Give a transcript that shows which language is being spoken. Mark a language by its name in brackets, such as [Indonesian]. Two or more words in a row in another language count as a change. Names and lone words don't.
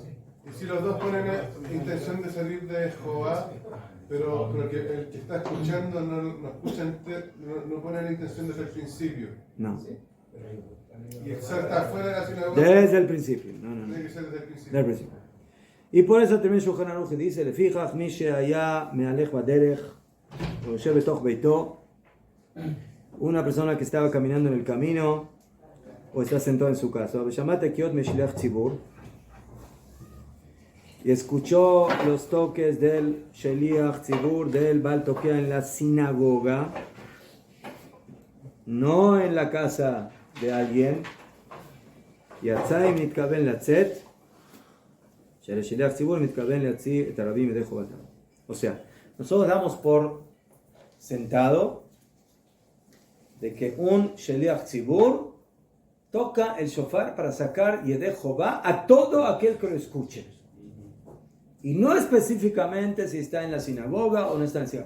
[Spanish] Y si los dos ponen intención de salir de Jehová, pero que el que está escuchando no pone la intención desde el principio. No. Y está fuera de la sinagoga. Desde el principio. No. Tiene que ser desde el principio. Desde el principio. Y por eso también Shulchan Aruch dice, [Hebrew] לפיכך מי שהיה מהלך בדרך, [Spanish] o [Hebrew] יושב בתוך ביתו, [Spanish] una persona que estaba caminando en el camino, o está sentado en su casa, [Hebrew] ושמעת קריאות משליח ציבור, [Spanish] y escuchó los toques del [Hebrew] שליח ציבור, [Spanish] del [Hebrew] בעל תוקע [Spanish] en la sinagoga, no en la casa de alguien, [Hebrew] יצא אם מתכוון לצאת, שלשליח ציבור מתכוון להוציא את הרבים ידי חובתם. [Spanish] O sea, nosotros damos por sentado de que un [Hebrew] שליח ציבור [Spanish] toca el shofar para sacar [Hebrew] ידי חובה [Spanish] a todo aquel que lo escuche. Y no específicamente si está en la sinagoga o no está en la sinagoga.